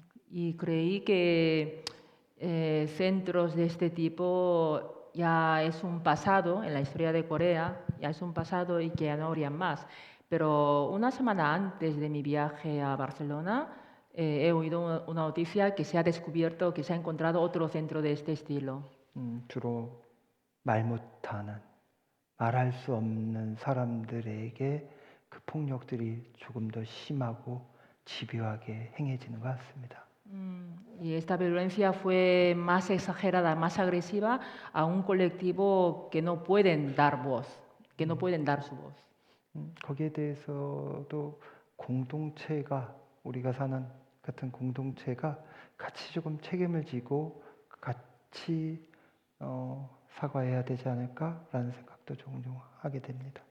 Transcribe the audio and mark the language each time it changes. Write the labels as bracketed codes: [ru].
[es] Y creí que centros de este tipo ya es un pasado en la historia de Corea, ya es un pasado y que ya no habría más. Pero una semana antes de mi viaje a Barcelona he oído una noticia que se ha descubierto, que se ha encontrado otro centro de este estilo. [ko] 주로 말 못하는, 말할 수 없는 사람들에게 그 폭력들이 조금 더 심하고 집요하게 행해지는 것 같습니다. [es] Y esta violencia fue más exagerada, más agresiva a un colectivo que no pueden dar voz, que no pueden dar su voz. [ko] 거기에 대해서도 공동체가 우리가 사는 같은 공동체가 같이 조금 책임을 지고 같이 사과해야 되지 않을까라는 생각도 종종 하게 됩니다.